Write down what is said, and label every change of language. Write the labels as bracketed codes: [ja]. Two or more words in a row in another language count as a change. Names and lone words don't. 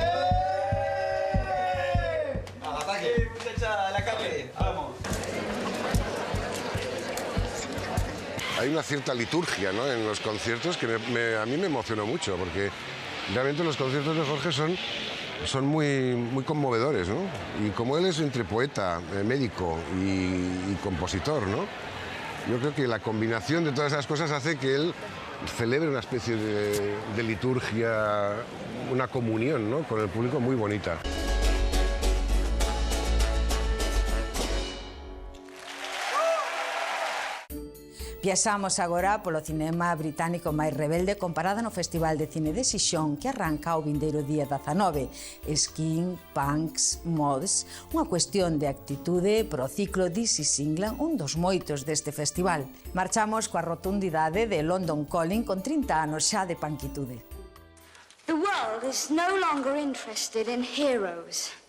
[es] Hay una cierta liturgia, ¿no?, en los conciertos que a mí me emocionó mucho, porque realmente los conciertos de Jorge son muy conmovedores, ¿no? Y como él es entre poeta, médico y compositor, ¿no?, yo creo que la combinación de todas esas cosas hace que él celebre una especie de liturgia, una comunión, ¿no?, con el público muy bonita. [gl] Viaxamos agora polo cinema británico máis rebelde comparado no Festival de Cine de Xixón que arranca o vindeiro día 19. [en] Skin, Punks, Mods, [gl] unha cuestión de actitude pro ciclo This is England, un dos moitos deste festival. Marchamos coa rotundidade de London Calling con 30 anos xa de panquitude. [en] The world is no longer interested in heroes.